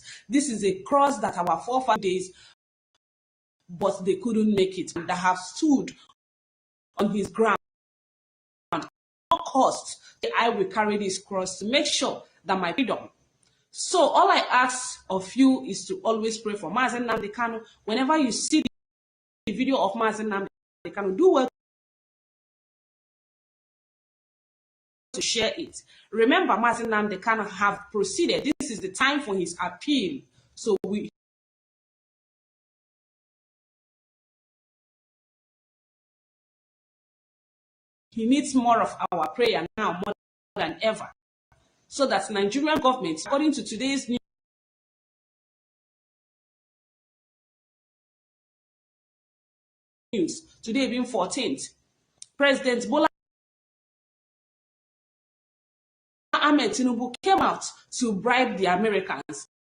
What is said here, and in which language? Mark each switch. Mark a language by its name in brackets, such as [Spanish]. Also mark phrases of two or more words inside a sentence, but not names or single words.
[English] This is a cross that our forefathers, but they couldn't make it, that have stood on his ground. No cost, I will carry this cross to make sure that my freedom. So all I ask of you is to always pray for Mazi Nnamdi Kanu. Whenever you see the video of Mazi Nnamdi Kanu, do well to share it. Remember, Mazi Nnamdi Kanu have proceeded. This is the time for his appeal. So he needs more of our prayer now, more than ever, so that Nigerian government, according to today's news, today being 14th, President Bola Ahmed Tinubu came out to bribe the Americans.